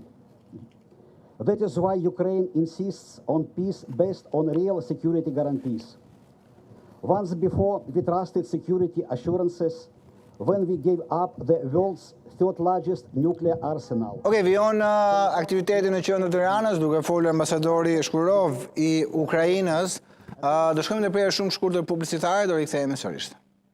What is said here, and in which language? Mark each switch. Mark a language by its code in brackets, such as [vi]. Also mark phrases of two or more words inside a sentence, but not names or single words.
[en] That is why Ukraine insists on peace based on real security guarantees. Once before, we trusted security assurances when we gave up the world's third largest nuclear arsenal. [sq] Okej, vijon aktivitetin në qendër të Tiranës, duke folur ambasadori Shkurov i Ukrainës. Do shkojmë në prerje shumë shkurtër publicitare, do rikthehemi sërish.